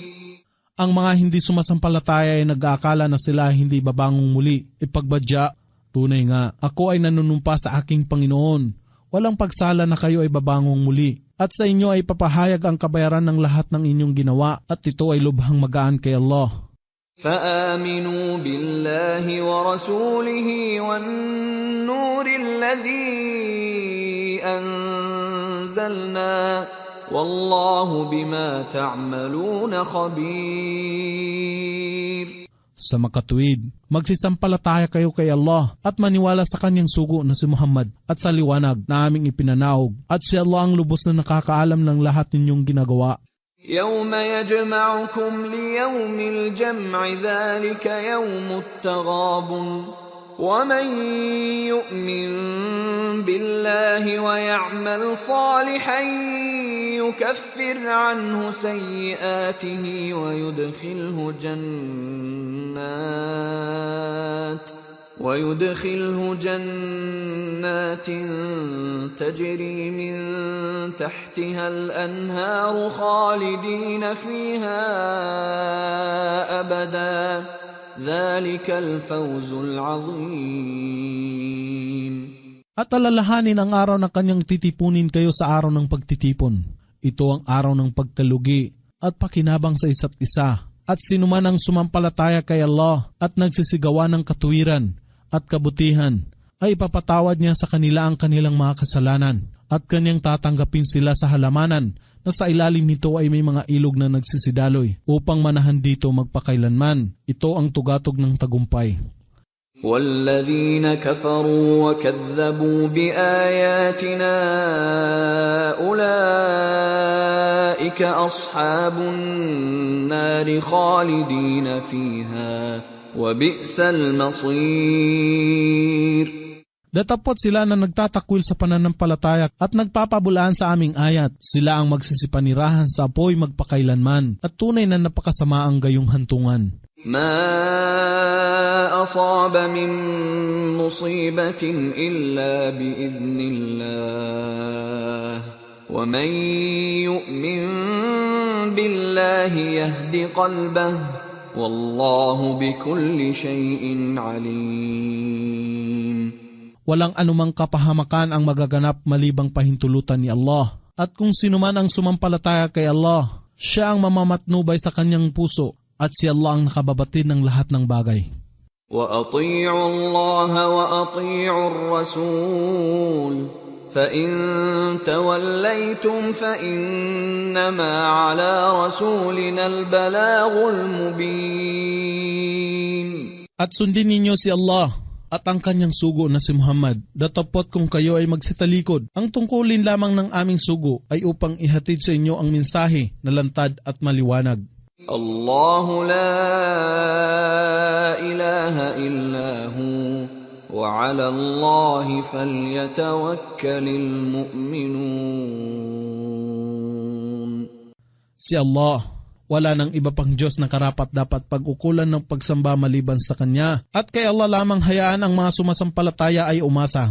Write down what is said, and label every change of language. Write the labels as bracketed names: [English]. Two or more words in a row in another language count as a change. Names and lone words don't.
[Filipino] Ang mga hindi sumasampalataya ay nag-aakala na sila hindi babangong muli. Ipagbadya, tunay nga, ako ay nanunumpa sa aking Panginoon. Walang pagsala na kayo ay babangong muli. At sa inyo ay papahayag ang kabayaran ng lahat ng inyong ginawa, at ito ay lubhang magaan kay Allah. [Arabic] فآمنوا بالله ورسوله والنور الذي أنزلنا والله بما تعملون خبير. [Filipino] Sa makatuwid, magsisampalataya kayo kay Allah at maniwala sa Kanyang sugo na si Muhammad at sa liwanag na aming ipinanaog, at si Allah ang lubos na nakakaalam ng lahat ninyong ginagawa. [Arabic] يوم يجمعكم ليوم الجمع ذلك يوم التغابن ومن يؤمن بالله ويعمل صالحا يكفر عنه سيئاته ويدخله جنات تجري من تحتها الأنهار خالدين فيها أبدا ذلك الفوز العظيم. [Filipino] At alalahanin ang araw na Kanyang titipunin kayo sa araw ng pagtitipon. Ito ang araw ng pagkalugi, at pakinabang sa isa't isa. At sinuman ang sumampalataya kay Allah at nagsisigawan ng katuwiran at kabutihan, ay ipapatawad niya sa kanila ang kanilang mga kasalanan at kanyang tatanggapin sila sa halamanan na sa ilalim nito ay may mga ilog na nagsisidaloy upang manahan dito magpakailanman. Ito ang tugatog ng tagumpay. [Arabic] وَالَّذِينَ كَفَرُوا وَكَذَّبُوا بِآيَاتِنَا أُولَئِكَ أَصْحَابُ النَّارِ خَالِدِينَ فِيهَا وَبِئْسَ الْمَصِيرُ. [Filipino] Datapot sila na nagtatakwil sa pananampalataya at nagpapabulaan sa aming ayat. Sila ang magsisipanirahan sa apoy magpakailanman at tunay na napakasama ang gayong hantungan. [Arabic] ما أصاب من مصيبة إلا بإذن الله ومن يؤمن بالله يهد قلبه والله بكل شيء عليم. [Filipino] Walang anumang kapahamakan ang magaganap malibang pahintulutan ni Allah. At kung sino man ang sumampalataya kay Allah, siya ang mamamatnubay sa kanyang puso. At si Allah ang nakababatid ng lahat ng bagay. [Arabic] وَأَطِيعُوا اللَّهَ وَأَطِيعُوا الرَّسُولَ فَإِن تَوَلَّيْتُمْ فَإِنَّمَا عَلَى رَسُولِنَا الْبَلَاغُ الْمُبِينُ. [Filipino] At sundin ninyo si Allah at ang kanyang sugo na si Muhammad. Datapot kung kayo ay magsitalikod, ang tungkulin lamang ng aming sugo ay upang ihatid sa inyo ang mensahe na lantad at maliwanag. [Arabic] الله لا إله إلا هو وعلى الله فليتوكل المؤمنون. [Filipino] Si Allah, wala nang iba pang Diyos na karapat dapat pag-ukulan ng pagsamba maliban sa Kanya, at kay Allah lamang hayaan ang mga sumasampalataya ay umasa.